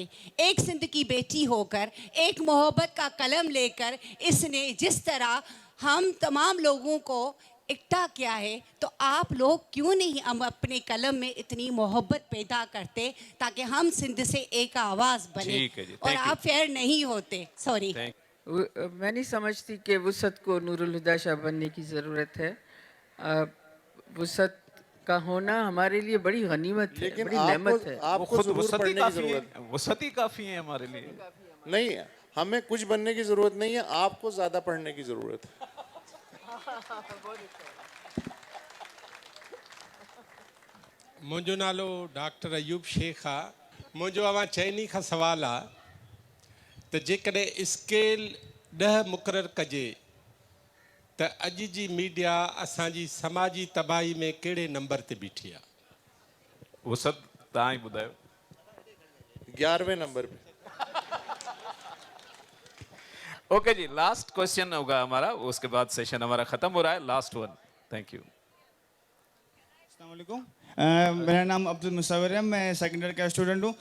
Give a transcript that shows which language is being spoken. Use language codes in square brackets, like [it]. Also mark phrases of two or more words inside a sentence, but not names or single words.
[ur] ایک سندھ کی بیٹی ہو کر، ایک محبت کا قلم لے کر اس نے جس طرح ہم تمام لوگوں کو اکٹھا کیا ہے، تو آپ لوگ کیوں نہیں ہم اپنے قلم میں اتنی محبت پیدا کرتے تاکہ ہم سندھ سے ایک آواز بنے. ٹھیک ہے جی, और [en] thank you. [ur] آپ فیئر نہیں ہوتے۔ سوری. میں نہیں سمجھتی کہ وسعت کو نورالہدیٰ شاہ بننے کی ضرورت ہے. وسعت کا ہونا ہمارے لیے بڑی غنیمت ہے, लेकिन بڑی نعمت ہے. वो आपको खुद जरूर वसती پڑھنے کی काफी जरूरत ہے، وستی کافی ہے ہمارے لیے. نہیں، ہمیں کچھ بننے کی ضرورت نہیں ہے، آپ کو زیادہ پڑھنے کی ضرورت ہے. [sd] मुंहिंजो नालो डॉक्टर अयूब शेख आहे। मुंहिंजो अवां चइनी खां सवाल आहे त जेकॾहिं स्केल 10 मुक़ररु कजे त अॼु जी मीडिया असांजी समाजी तबाही में कहिड़े नंबर ते बीठी आहे? वसत तव्हां ई ॿुधायो। [ur] 11ویں نمبر پہ. اوکے جی, [en] last question [ur] ہوگا ہمارا، اس کے بعد سیشن ہمارا ختم ہو رہا ہے. [en] last one. thank you. [ar] السلام علیکم. [ur] میرا نام عبدالمصور ہے، میں [en] second year [ur] کا اسٹوڈنٹ ہوں.